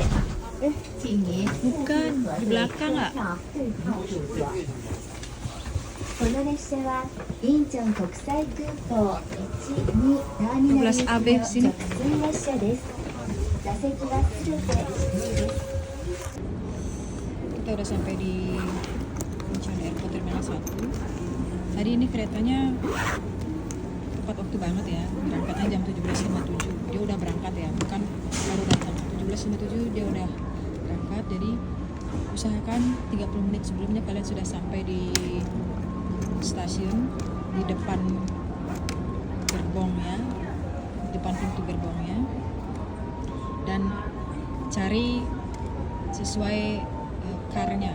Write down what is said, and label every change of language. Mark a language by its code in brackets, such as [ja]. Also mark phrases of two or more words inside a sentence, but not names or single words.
[id] Bukan, di belakang nggak? [ja] この列車はインチョン国際空港1、2ターミナル行きの 12AB 直通列車です。座席はすべて指定です。 [id] Kita udah sampai di Incheon Airport Terminal 1. Tadi ini keretanya tepat waktu banget ya, berangkatnya jam 17.57. Dia udah berangkat ya, bukan baru datang. 17.57 dia udah berangkat, jadi usahakan 30 menit sebelumnya kalian sudah sampai di stasiun, di depan gerbongnya, depan pintu gerbongnya, dan cari sesuai car-nya.